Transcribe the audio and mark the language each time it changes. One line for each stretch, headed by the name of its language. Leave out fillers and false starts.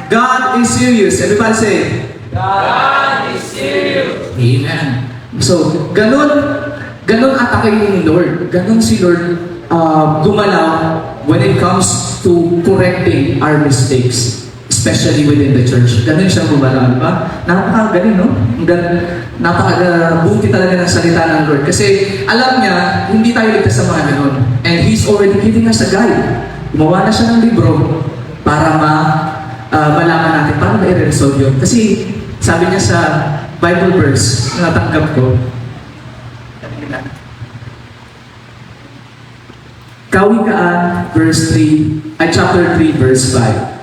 English: God is serious. Everybody say, God is serious.
Filipino: Amen. So, ganun atake ni Lord. Ganun si Lord gumalaw
English: when it comes to correcting our mistakes, especially within the church.
Filipino: Ganun siya gumalaw, di ba? Napakagaling, no? Napakabuti talaga ng salita ng Lord. Kasi alam niya, hindi tayo ligtas sa mga ganun.
English: And He's already giving us a guide.
Filipino: Gumawa na siya ng libro para malaman natin paano na i-resolve yun. Kasi sabi niya sa Bible verse na natanggap ko, Kawikaan chapter 3 verse 5.